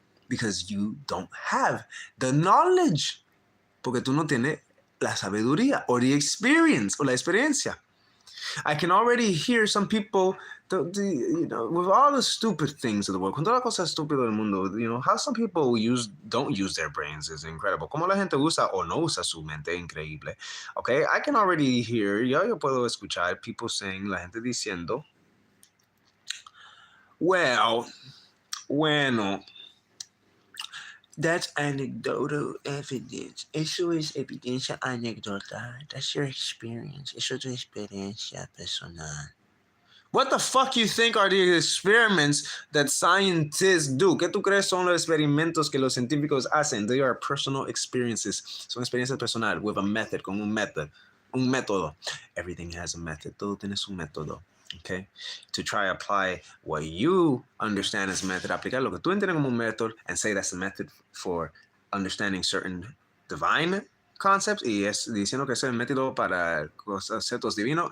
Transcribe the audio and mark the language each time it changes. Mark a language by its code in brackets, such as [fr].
[en] Because you don't have the knowledge. [es] Porque tú no tienes la sabiduría [en] or the experience [es] o la experiencia. [en] I can already hear some people, with all the stupid things of the world, [es] con todas las cosas estúpidas del mundo, [en] how some people don't use their brains is incredible. [es] Como la gente usa o no usa su mente, increíble. [en] Okay, I can already hear, [es] yo puedo escuchar [en] people saying, [es] la gente diciendo, bueno, [en] that's anecdotal evidence. [es] Eso es evidencia anecdotal. [en] That's your experience. [es] Eso es tu experiencia personal. [en] What the fuck you think are the experiments that scientists do? [es] ¿Qué tú crees son los experimentos que los científicos hacen? [en] They are personal experiences. [es] Son experiencias personales [en] with a method, [es] con un método. [en] Everything has a method. [es] Todo tiene su método. [en] Okay, to try apply what you understand as a method, [es] aplicar lo que tú entiendes como un método, [en] and say that's a method for understanding certain divine concepts, [es] y es diciendo que es el método para conceptos divinos.